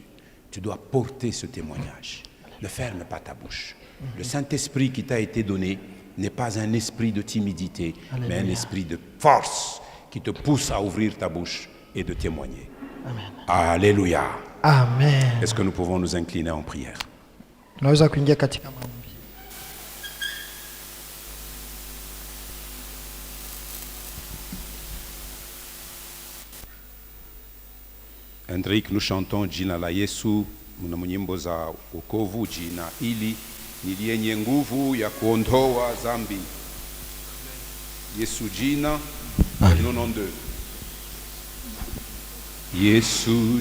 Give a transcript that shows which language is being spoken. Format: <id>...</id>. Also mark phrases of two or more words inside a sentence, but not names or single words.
<fr>Tu dois porter ce témoignage. Ne ferme pas ta bouche. Le Saint-Esprit qui t'a été donné n'est pas un esprit de timidité, Alléluia. mais un esprit de force qui te pousse à ouvrir ta bouche et de témoigner. Amen. Alléluia. Amen. Est-ce que nous pouvons nous incliner en prière?</fr> <sw>Tunaweza kuingia katika maombi. Hendrik,</sw> <fr>nous chantons</fr> <sw>jina la Yesu mna nyimbo za wokovu. Jina hili ni lenye nguvu ya kuondoa dhambi. Yesu jina,</sw> <fr>le nom de Yesu</fr>